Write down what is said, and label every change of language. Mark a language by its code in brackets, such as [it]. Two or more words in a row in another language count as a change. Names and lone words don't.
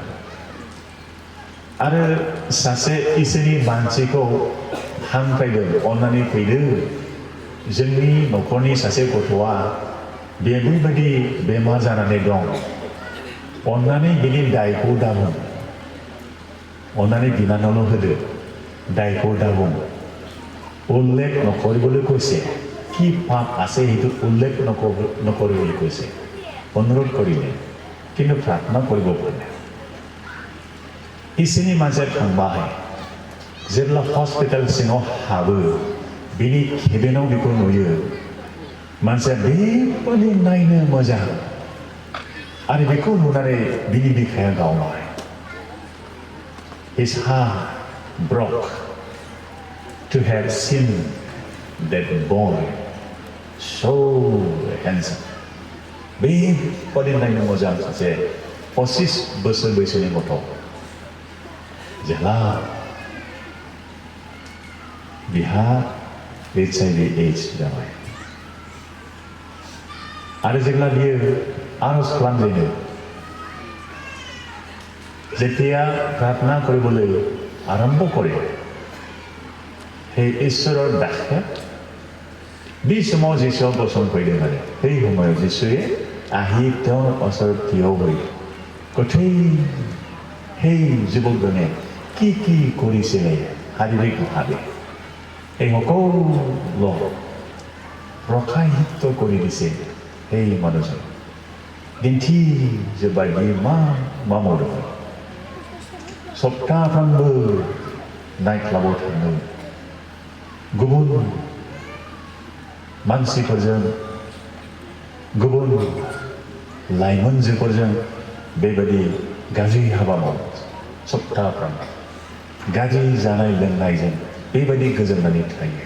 [brx] आरो सासे इसोरनि मानसिखौ हांख्रायदों अन्नानै फैदो जोंनि न'खरनि सासे गथ'आ बेबायदि बेमार जानानै दं अन्नानै बिनि दायखौ दाबुं अन्नानै बिनानावल' होदो दायखौ दाबुं [as] উল্লেখ নকৰিবলৈ কৈছে কি পাপ আছে সেইটো উল্লেখ নকৰিবলৈ কৈছে অনুৰোধ কৰিলে কিন্তু প্ৰাৰ্থনা কৰিব পৰা নাই [brx] इसोरनि मानसिया थांबाय जेब्ला हस्पिटाल सिङाव हाबो बिनि केबिनाव बेखौ नुयो मानसिया बेबायदि नायनो मोजां आरो बेखौ नुनानै बिनि बिखाया गावबाय [en] his heart broke to have seen that boy so handsome [brx] बेबायदि नायनो मोजां सासे 25 बोसोर बैसोनि गथ' जेला बिहा HIV AIDS जाबाय आरो जेब्ला बियो आरज खालामजेनो जेतिया प्रार्थना কৰিবলৈ आरम्भ [as] কৰে সেই ঈশ্বৰৰ দাসে [brx] बे समाव जिसुआ बसन फैदों आरो [as] সেই সময়ত जिसुৱে আহি তেওঁৰ ওচৰত থিয় হৈ গোটেই সেই যুৱকজনে কি কি কৰিছিলে শাৰীৰিকভাৱে এই সকলো প্ৰকাশিত কৰি দিছে সেই মানুহজন [brx] दिन्थिजोब्बाय बियो मा मावदोंमोन सप्ताफ्रोमबो नाइटक्लाबाव थाङो गुबुन मानसिफोरजों गुबुन लाइमोनजोफोरजों बेबायदि गाज्रि हाबा मावो सप्ताफ्रोमबो गाज्रि जानाय लोंनायजों बेबायदि गोजोननानै थायो